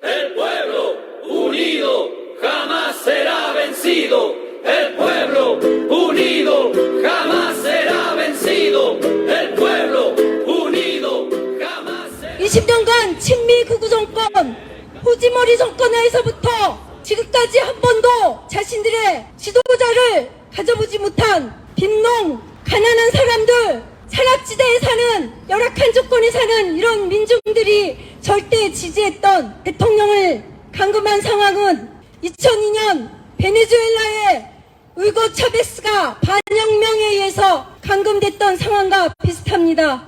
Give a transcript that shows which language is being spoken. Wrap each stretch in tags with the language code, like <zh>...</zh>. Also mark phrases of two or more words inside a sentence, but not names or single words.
<es>El pueblo unido jamás será vencido. El pueblo unido jamás será vencido. El pueblo unido jamás será</es> <ko>20년간 친미 극우 정권, 후지머리 정권에서부터 지금까지 한 번도 자신들의 지도자를 가져보지 못한 빈농, 가난한 사람들, 산악지대에 사는, 열악한 조건에 사는 이런 민중들이 절대 지지했던 대통령을 감금한 상황은 2002년 베네수엘라의 우이거 차베스가 반혁명에 의해서 감금됐던 상황과 비슷합니다.</ko>